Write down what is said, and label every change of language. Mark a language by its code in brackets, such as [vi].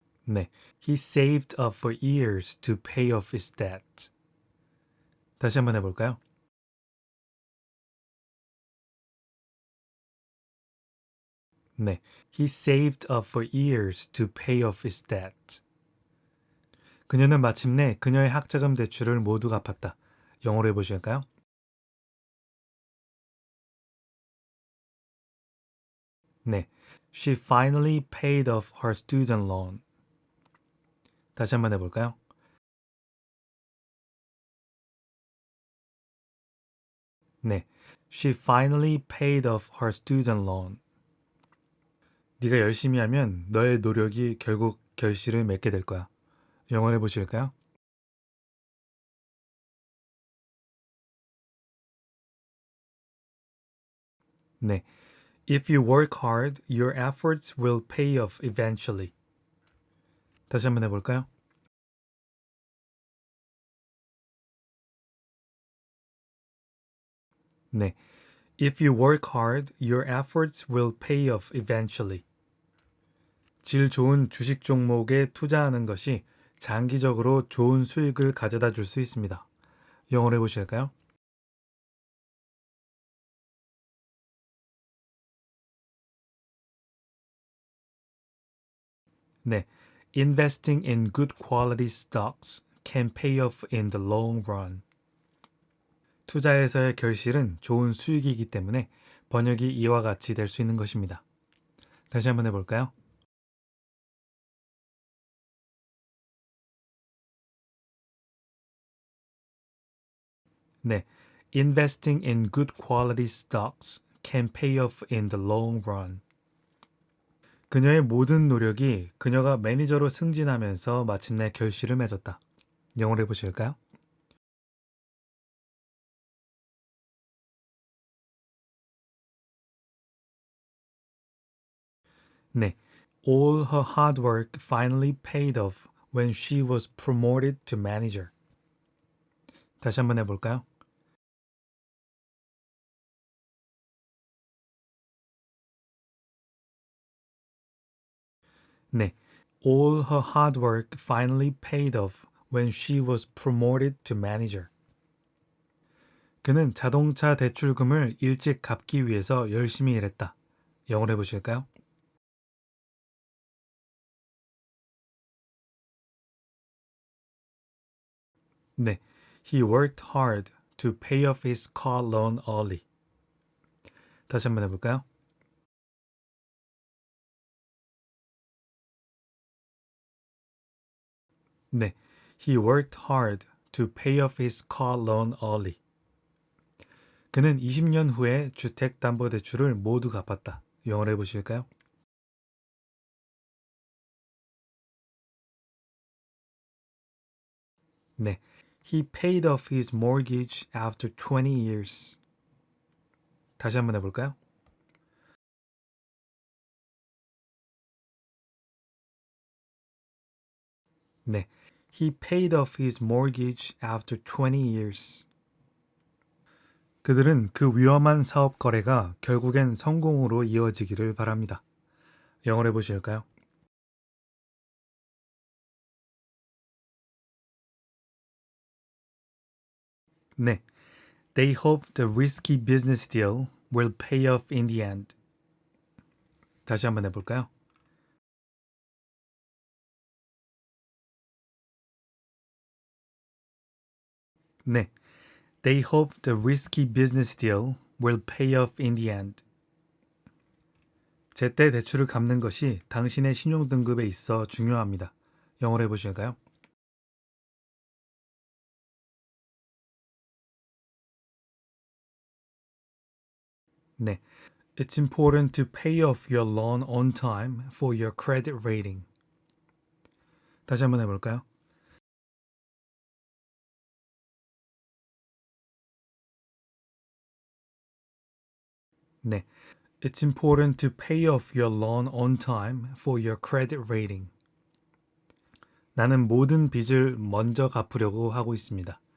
[en] 네, he saved up for years to pay off his debt. [ko] 다시 한번 해볼까요? [en] 네, he saved up for years to pay off his debt. [ko] 그녀는 마침내 그녀의 학자금 대출을 모두 갚았다. 영어로 해보실까요? [en] 네, she finally paid off her student loan. [ko] 다시 한번 해볼까요? [en] 네, she finally paid off her student loan. [ko] 네가 열심히 하면 너의 노력이 결국 결실을 맺게 될 거야. 영어로 해보실까요? [en] 네, if you work hard, your efforts will pay off eventually. [ko] 다시 한번 해볼까요? [en] 네, if you work hard, your efforts will pay off eventually. [ko] 질 좋은 주식 종목에 투자하는 것이 장기적으로 좋은 수익을 가져다 줄 수 있습니다. 영어로 해보실까요? [en] 네, investing in good quality stocks can pay off in the long run. [ko] 투자에서의 결실은 좋은 수익이기 때문에 번역이 이와 같이 될 수 있는 것입니다. 다시 한번 해볼까요? [en] 네, investing in good quality stocks can pay off in the long run. [ko] 그녀의 모든 노력이 그녀가 매니저로 승진하면서 마침내 결실을 맺었다. 영어로 해보실까요? [en] 네, all her hard work finally paid off when she was promoted to manager. [ko] 다시 한번 해볼까요? [en] 네, all her hard work finally paid off when she was promoted to manager. [ko] 그는 자동차 대출금을 일찍 갚기 위해서 열심히 일했다. 영어로 해보실까요? [en] 네, he worked hard to pay off his car loan early. [ko] 다시 한번 해볼까요? [en] 네, he worked hard to pay off his car loan early. [ko] 그는 20년 후에 주택담보대출을 모두 갚았다. 영어로 해보실까요? [en] 네, he paid off his mortgage after 20 years. [ko] 다시 한번 해볼까요? [en] 네, he paid off his mortgage after 20 years. [ko] 그들은 그 위험한 사업 거래가 결국엔 성공으로 이어지기를 바랍니다. 영어로 해보실까요? 네. [en] They hope the risky business deal will pay off in the end. [ko] 다시 한번 해볼까요? 네. [en] They hope the risky business deal will pay off in the end. [ko] 제때 대출을 갚는 것이 당신의 신용등급에 있어 중요합니다. 영어로 해보실까요? 네. [en] It's important to pay off your loan on time for your credit rating. [ko] 다시 한번 해볼까요? 네. [en] It's important to pay off your loan on time for your credit rating. [ko] 나는 모든 빚을 먼저 갚으려고 하고 있습니다.